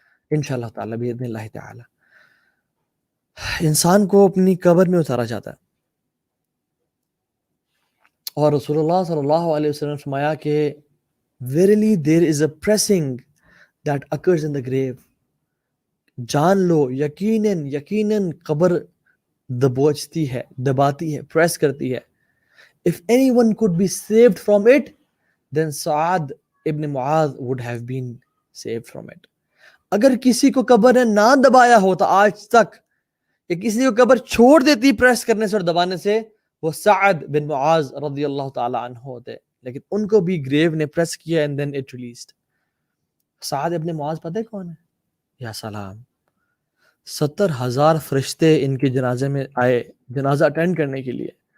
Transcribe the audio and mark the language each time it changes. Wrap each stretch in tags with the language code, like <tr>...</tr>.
<ur>انشاءاللہ تعالیٰ بإذن اللہ تعالیٰ. انسان کو اپنی قبر میں اتارا جاتا ہے، اور رسول اللہ صلی اللہ علیہ وسلم نے فرمایا کہ</ur> <en>verily there is a pressing that occurs in the grave.</en> <ur>جان لو یقیناً قبر دبوچتی ہے، دباتی ہے، پریس کرتی ہے.</ur> <en>If anyone could be saved from it, then Saad ibn Muadh would have been saved from it.</en> <ur>اگر کسی کو قبر نے نہ دبایا ہوتا آج تک، یا کسی کو قبر چھوڑ دیتی پریس کرنے سے اور دبانے سے، وہ سعد بن معاذ رضی اللہ تعالی عنہ ہوتے. لیکن ان کو بھی گریو نے پریس کیا</ur> <en>and then it released.</en> <ur>سعد ابن معاذ پتہ ہے کون ہے؟ یا سلام، 70,000 فرشتے ان کے جنازے میں آئے جنازہ اٹینڈ کرنے کے لیے.</ur>